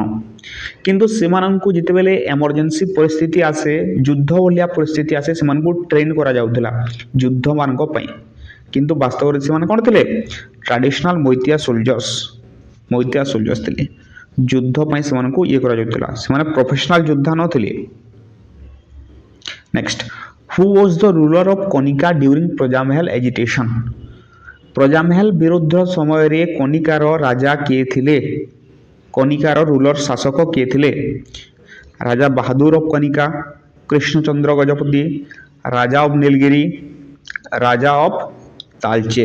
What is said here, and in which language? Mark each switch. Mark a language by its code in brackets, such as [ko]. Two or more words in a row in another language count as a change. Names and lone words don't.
[or] କିନ୍ତୁ ସେ ମାନଙ୍କୁ ଯେତେବେଳେ ଇମରଜେନ୍ସି ପରିସ୍ଥିତି ଆସେ, ଯୁଦ୍ଧ ଭଳିଆ ପରିସ୍ଥିତି ଆସେ, ସେ ମାନଙ୍କୁ ଟ୍ରେନ କରାଯାଉଥିଲା ଯୁଦ୍ଧ ମାନଙ୍କ ପାଇଁ। କିନ୍ତୁ ବାସ୍ତବରେ ସେ ମାନେ କଣ ଥିଲେ? ଟ୍ରେଡିସନାଲ ମଇତିଆ ସୋଲଜର୍ସ ଥିଲେ। ଯୁଦ୍ଧ ପାଇଁ ସେ ମାନଙ୍କୁ ଯେ କରାଯାଉଥିଲା, ସେ ମାନେ ପ୍ରଫେସନାଲ ଯୋଦ୍ଧା ନ ଥିଲେ। [en] Next, who was the ruler of Kanika during Prajamahal agitation? [or] ପ୍ରଜାମହଲ ବିରୁଦ୍ଧ ସମୟରେ କନିକାର ରାଜା କିଏ ଥିଲେ? କନିକାର ରୁଲର ଶାସକ କିଏ ଥିଲେ? ରାଜା ବାହାଦୁର ଅଫ କନିକା, କୃଷ୍ଣଚନ୍ଦ୍ର ଗଜପତି, ରାଜା ଅଫ ନୀଳଗିରି, ରାଜା ଅଫ ତାଳଚେର।